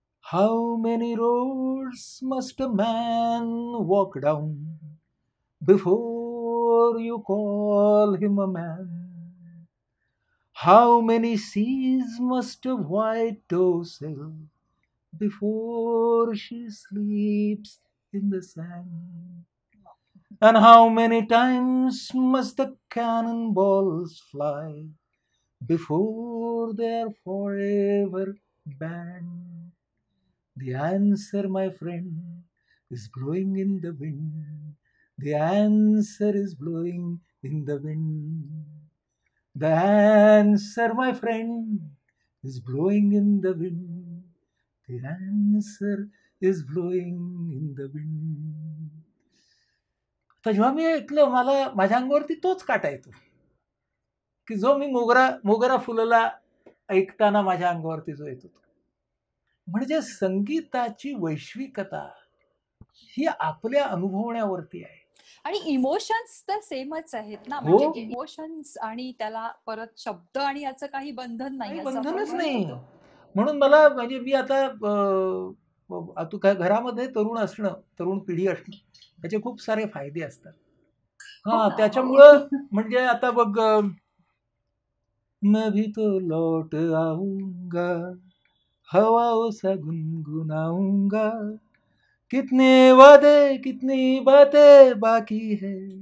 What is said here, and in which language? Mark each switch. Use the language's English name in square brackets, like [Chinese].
[English] How many roads must a man walk down before you call him a man. How many seize must a white dove sale before she sleeps in the sand. And how many times must the cannonballs fly before they're forever banned? The answer, my friend, is blowing in the wind. The answer is blowing in the wind. The answer, my friend, is blowing in the wind. The answer is blowing in the wind. [Marathi] तर जेव्हा मी ऐकलं, मला माझ्या अंगावरती तोच काटा येतो, की जो मी मोगरा फुलला ऐकताना माझ्या अंगावरती जो येतो. म्हणजे संगीताची वैश्विकता ही आपल्या अनुभवण्यावरती आहे. आणि इमोशन्स तर सेमच आहेत ना, म्हणजे इमोशन्स आणि त्याला परत शब्द आणि याचं काही बंधन नाही, बंधनच नाही. म्हणून मला, म्हणजे मी आता घरामध्ये तरुण पिढी असणं त्याचे खूप सारे फायदे असतात. त्याच्यामुळं म्हणजे आता बघ, [Hindi] मैं भी तो लौट आऊंगा, हवाओं सा गुनगुनाऊंगा, कितने वादे कितनी बातें बाकी है,